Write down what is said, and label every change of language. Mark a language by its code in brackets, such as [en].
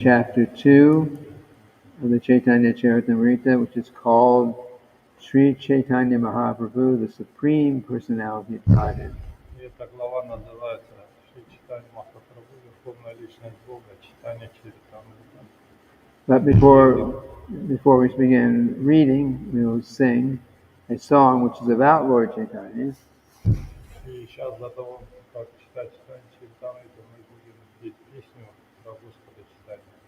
[en] Chapter 2 of the Caitanya-caritamrita, which is called Sri Chaitanya Mahaprabhu, the Supreme Personality of Godhead. [ru] И эта глава называется «Шри Чайтанья Махапрабху, Верховная Личность Бога, Caitanya-caritamrita». [en] But before we begin reading, we will sing a song which is about Lord Chaitanya. [ru] И сейчас до того, как читать Caitanya-caritamrita, мы будем петь песню про Господа Чайтанью.